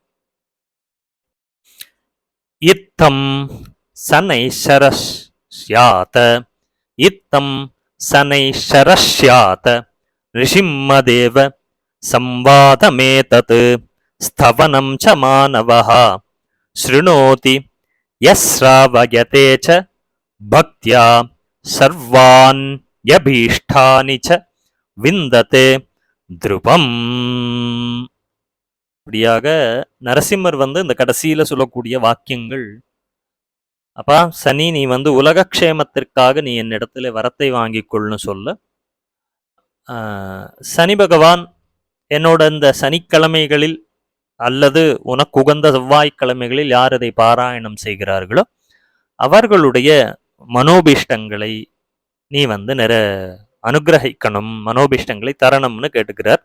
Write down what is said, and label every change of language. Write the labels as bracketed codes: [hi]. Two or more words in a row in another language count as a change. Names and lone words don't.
[sa] इत्थं सनैश्चरस्यात् इत्थं सनैश्चरस्यात् नृसिंहदेव संवादमेतत् स्तवनं च मानवः शृणोति यश्रावयते च भक्त्या सर्वाण्यभीष्टानि च विन्दते ध्रुवम्. [ta] இப்படியாக நரசிம்மர் இந்த கடைசியில சொல்லக்கூடிய வாக்கியங்கள், அப்பா சனி நீ உலகக்ஷேமத்திற்காக நீ என்னிடத்துல வரத்தை வாங்கிக் கொள்னு சொல்ல, சனி பகவான் என்னோட இந்த சனிக்கிழமைகளில் அல்லது உனக்கு உகந்த செவ்வாய்க்கிழமைகளில் யார் அதை பாராயணம் செய்கிறார்களோ அவர்களுடைய மனோபீஷ்டங்களை நீ வந்து அனுகிரகிக்கணும், மனோபீஷ்டங்களை தரணும்னு கேட்டுக்கிறார்.